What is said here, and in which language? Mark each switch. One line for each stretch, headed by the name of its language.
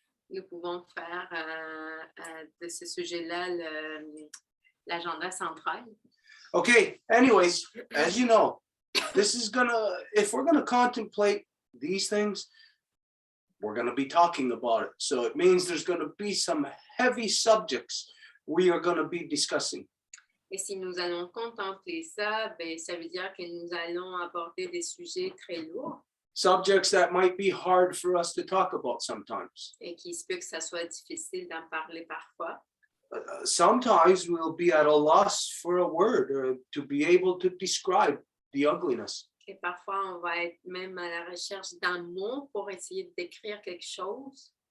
French: Nous pouvons faire de ce sujet-là l'agenda central.
English: Okay, anyways, as you know, if we're gonna contemplate these things, we're gonna be talking about it. So it means there's gonna be some heavy subjects we are gonna be discussing.
French: Et si nous allons contempler ça, ben, ça veut dire que nous allons aborder des sujets très lourds.
English: Subjects that might be hard for us to talk about sometimes.
French: Et qu'il se peut que ça soit difficile d'en parler parfois.
English: Sometimes we'll be at a loss for a word or to be able to describe the ugliness.
French: Et parfois, on va être même à la recherche d'un mot pour essayer de décrire quelque chose.